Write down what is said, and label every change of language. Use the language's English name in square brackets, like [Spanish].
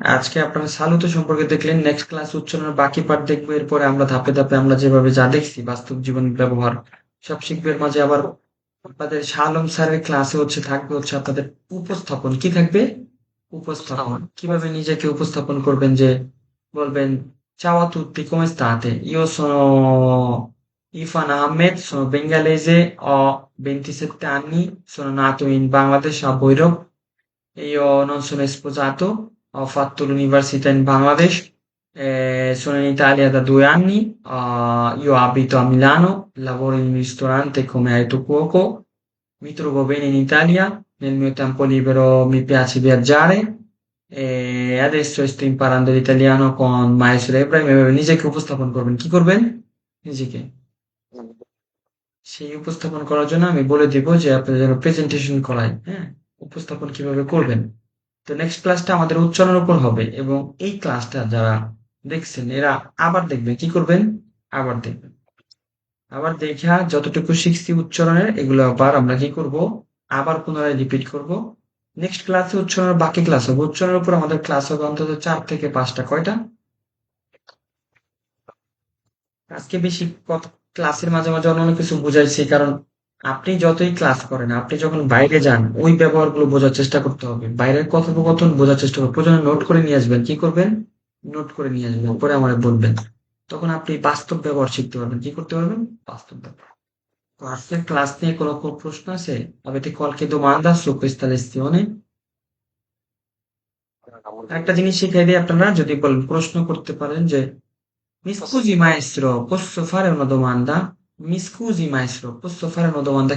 [Bangla] আজকে আপনারা সালুতো সম্পর্কে দেখলেন, নেক্সট ক্লাস উচ্চারণের বাকি পার্ট দেখবো, এরপরে আমরা ধাপে ধাপে আমরা যেভাবে যা দেখছি বাস্তব জীবন ব্যবহার সব শিখবে। এর মাঝে আবার আপনাদের শাহ আলম স্যারের ক্লাসে থাকবে আপনাদের উপস্থাপন, কি থাকবে? উপস্থাপন, কিভাবে নিজেকে উপস্থাপন করবেন, যে বলবেন [Italian] ciao a tutti, come state? Io sono Ifan Ahmed, sono bengalese, ho 27 anni, sono nato in Bangladesh a Bhairav, io non sono sposato, ho fatto l'università in Bangladesh, sono in Italia da 2 anni, io abito a Milano, lavoro in un ristorante come Aito Cuoco, mi trovo bene in Italia, nel mio tempo libero mi piace viaggiare e adesso sto imparando l'italiano con Maestro Ibrahim। [Bangla] এভাবে নিজেকে উপস্থাপন করবেন, কি করবেন? নিজেকে সেই উপস্থাপন করার জন্য আমি বলে দিব যে আপনাদের যেন প্রেজেন্টেশন করায়, হ্যাঁ, উপস্থাপন কিভাবে করবেন। তো নেক্সট ক্লাসটা আমাদের উচ্চারণের উপর হবে, এবং এই ক্লাসটা যারা দেখছেন এরা আবার দেখবেন, কি করবেন? আবার দেখবেন, আবার দেখা যতটুকু শিখছি উচ্চারণের এগুলো আবার আমরা কি করব? আবার পুনরায় রিপিট করব। নেক্সট ক্লাসে উচ্চারণের বাকি ক্লাস হবে, উচ্চারণের উপর আমাদের ক্লাস হবে অন্তত 4 থেকে 5টা। কয়টা? আজকে বেশি ক্লাসের মাঝে মাঝে অন্য কিছু বুঝাইছি, কারণ আপনি যতই ক্লাস করেন, আপনি যখন বাইরে যান ওই ব্যবহারগুলো বোঝার চেষ্টা করতে হবে, বাইরের কথোপকথন বোঝার চেষ্টা করবেন, প্রয়োজনে নোট করে নিয়ে আসবেন, কি করবেন? নোট করে নিয়ে আসবেন, পরে আমার বলবেন, তখন আপনি বাস্তব ব্যবহার শিখতে পারবেন, কি করতে পারবেন? বাস্তব ব্যবহার। তো আজকের ক্লাস নিয়ে কোনো প্রশ্ন আছে? [Italian] Avete qualche domanda su questa lezione? [Bangla] একটা জিনিস শিখাই দিই, আপনারা যদি বলেন প্রশ্ন করতে পারেন যে [Italian] mi scusi maestro, posso fare una domanda? Mi scusi maestro, posso fare una domanda?